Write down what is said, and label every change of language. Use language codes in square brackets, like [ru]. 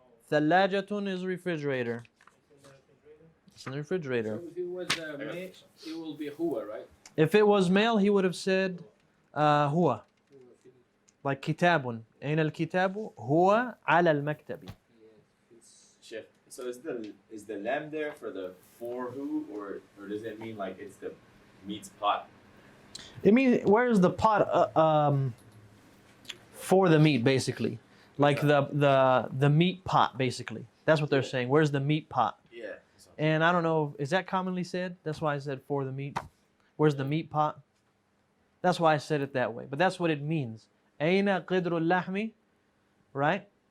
[en] ثلاجة is refrigerator. It's in the refrigerator. So if it was male, it will be huwa, right? If it was male, he would have said هو. Like كتاب. [ar] أين الكتاب؟ هو على المكتب. [en] Chef. So is the lamb there for the for who, or does it mean like it's the meat's pot? It means where's the pot for the meat, basically, like the meat pot, basically. That's what they're saying. Where's the meat pot? Yeah. And I don't know, is that commonly said? That's why I said for the meat. Where's the meat pot? That's why I said it that way. But that's what it means. [ar] أين قدر اللحم, [en] right?